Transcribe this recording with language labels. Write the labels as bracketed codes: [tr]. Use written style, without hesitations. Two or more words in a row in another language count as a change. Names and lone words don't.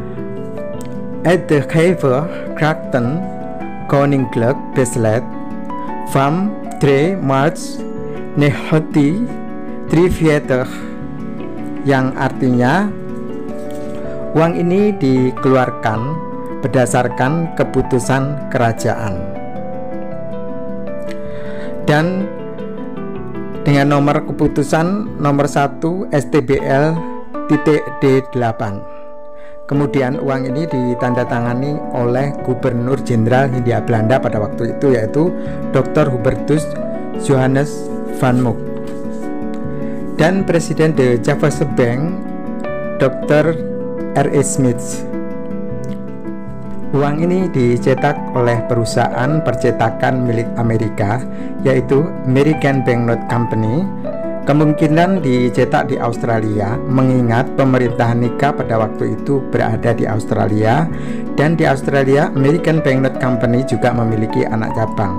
[nl] Uitgever Krachten Koninklijk Besluit van 3 Maart 1943, [id] yang artinya uang ini dikeluarkan berdasarkan keputusan kerajaan dan dengan nomor keputusan nomor 1 STBL.D8. Kemudian uang ini ditandatangani oleh Gubernur Jenderal Hindia Belanda pada waktu itu, yaitu Dr. Hubertus Johannes van Mook, dan Presiden de Javaanse Bank Dr. R.E. Smith. Uang ini dicetak oleh perusahaan percetakan milik Amerika, yaitu American Banknote Company. Kemungkinan dicetak di Australia, mengingat pemerintahan Nikah pada waktu itu berada di Australia, dan di Australia American Banknote Company juga memiliki anak cabang.